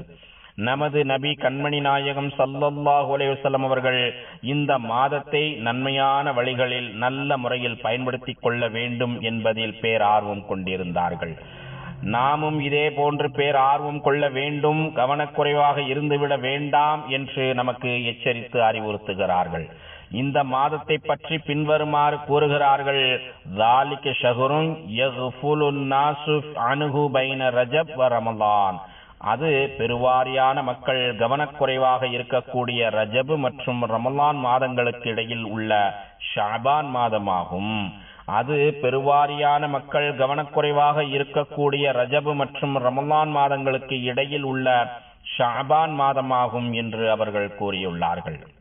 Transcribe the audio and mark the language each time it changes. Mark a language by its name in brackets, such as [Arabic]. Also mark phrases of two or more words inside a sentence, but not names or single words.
[Tamil] நமது நபி கண்மணி நாயகம் [Arabic] صلى الله عليه وسلم [Tamil] அவர்கள் இந்த மாதத்தை நன்மையான வழிகளில் நல்ல முறையில் பயன்படுத்திக் கொள்ள வேண்டும் என்பதில் பேரார்வம் கொண்டிருந்தார்கள். நாமும் இதே போன்று பேரார்வம் கொள்ள வேண்டும், கவனக்குறைவாக இருந்துவிட வேண்டாம் என்று நமக்கு எச்சரித்து அறிவுறுத்துகிறார்கள். இந்த மாதத்தை பற்றி பின்வருமாறு கூறுகிறார்கள். [Arabic] ذَلِكَ شَهْرٌ يَغْفُلُ النَّاسُ عَنْهُ بَيْنَ رَجَبْ وَرَمَضَانَ. [Tamil] அது பெருவாரியான மக்கள் கவனக்குறைவாக இருக்கக்கூடிய ரஜபு மற்றும் ரமலான் மாதங்களுக்கு இடையில் உள்ள ஷாபான் மாதமாகும். அது பெருவாரியான மக்கள் கவனக்குறைவாக இருக்கக்கூடிய ரஜபு மற்றும் ரமலான் மாதங்களுக்கு இடையில் உள்ள ஷாபான் மாதமாகும் என்று அவர்கள் கூறியுள்ளார்கள்.